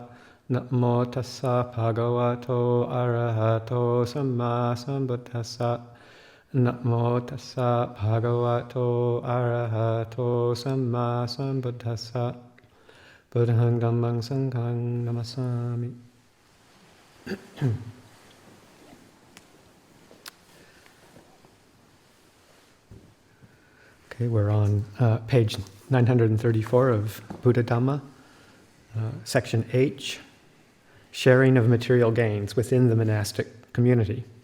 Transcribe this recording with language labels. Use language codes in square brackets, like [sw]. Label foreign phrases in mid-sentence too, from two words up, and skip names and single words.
[pi] Namo tassa bhagavato arahato samma sambuddhassa. Namo tassa bhagavato arahato samma sambuddhassa. Buddhaṃ dhammāṃ saṅghāṃ namasami. [en] Okay, we're on page 934 of Buddhadhamma, section H, sharing of material gains within the monastic community.